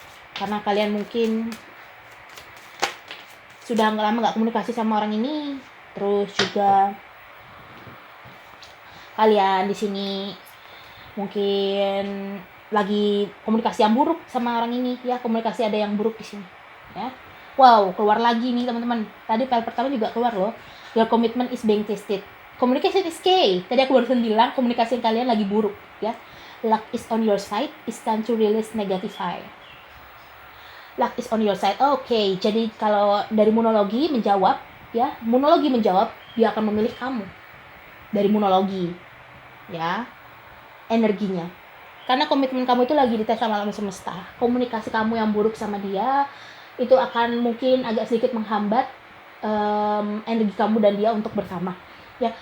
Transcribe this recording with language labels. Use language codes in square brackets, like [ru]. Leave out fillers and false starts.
[id] Karena kalian mungkin sudah lama nggak komunikasi sama orang ini, terus juga kalian di sini mungkin lagi komunikasi yang buruk sama orang ini ya. Komunikasi ada yang buruk di sini ya. Wow, keluar lagi nih teman-teman. Tadi file pertama juga keluar loh. [en] Your commitment is being tested. Communication is key. [id] Tadi aku barusan bilang komunikasi kalian lagi buruk ya. [en] Luck is on your side. It's time to release negative high. Luck is on your side. [id] Oke, jadi kalau dari monologi menjawab ya, monologi menjawab dia akan memilih kamu. Dari monologi ya, energinya. Karena komitmen kamu itu lagi dites sama alam semesta. Komunikasi kamu yang buruk sama dia itu akan mungkin agak sedikit menghambat energi kamu dan dia untuk bersama ya.